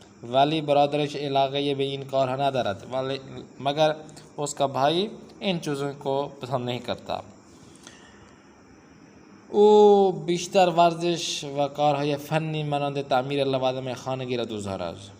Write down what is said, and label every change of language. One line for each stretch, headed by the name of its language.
Persian: ولی برادرش علاقه به این کارها ندارد.
Urdu: مگر اس کا بھائی ان چیزوں کو پسند نہیں کرتا.
Persian: او بیشتر ورزش و کارهای فنی مانند تعمیر لوازم خانگی را دوست دارد.